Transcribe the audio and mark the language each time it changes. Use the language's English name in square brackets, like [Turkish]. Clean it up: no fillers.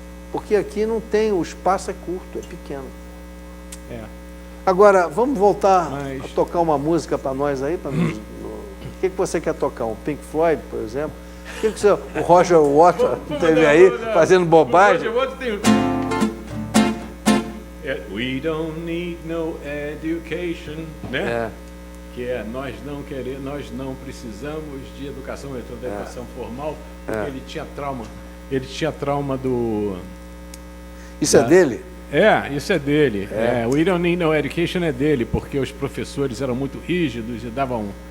[Portuguese] Porque aqui não tem, o espaço é curto, é pequeno. Agora, vamos voltar a tocar uma música para nós aí? O que você quer tocar? Um Pink Floyd, por exemplo? O Roger Waters teve aí fazendo bobagem? O Roger Waters tem... [English] We don't need no education, né? [Portuguese] Que nós não precisamos de educação, de educação formal, porque ele tinha trauma. Ele tinha trauma do... Isso é dele? Isso é dele. [English] We don't need no education [Portuguese] é dele, porque os professores eram muito rígidos e davam...